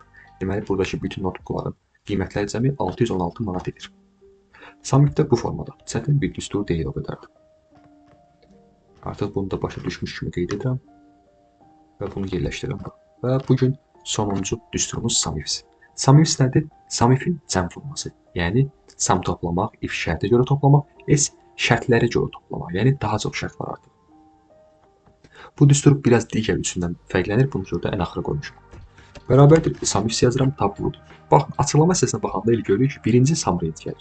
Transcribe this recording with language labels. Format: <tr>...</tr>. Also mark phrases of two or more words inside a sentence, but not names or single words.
<az>Deməli, buradakı bütün notebookların qiymətləri cəmi 616 manat edir.</az> <en>Sum if</en> <az>də bu formada. Çətin bir düstur deyil o qədərdir. Artıq bunu da başa düşmüş kimi qeyd edirəm və bunu yerləşdirirəm. Və bugün sonuncu düsturumuz</az> <en>sum if. Sum if</en> <az>nədir?</az> <en>Sum if-in</en> <az>cəm forması. Yəni sum toplamaq, if şərtə görə toplamaq, s şərtlərə görə toplamaq. Yəni daha çox şərt var artıq. Bu düstur biraz digər üçündən fərqlənir. Bunu burada ən axıra qoymuşam. Bərabərdir.</az> <en>Sum if</en> <az>yazıram, tab vurdum. Baxın, açıqlama hissəsinə baxanda elə görürük ki, birinci</az> <en>sum range</en> <az>gəlir.</az>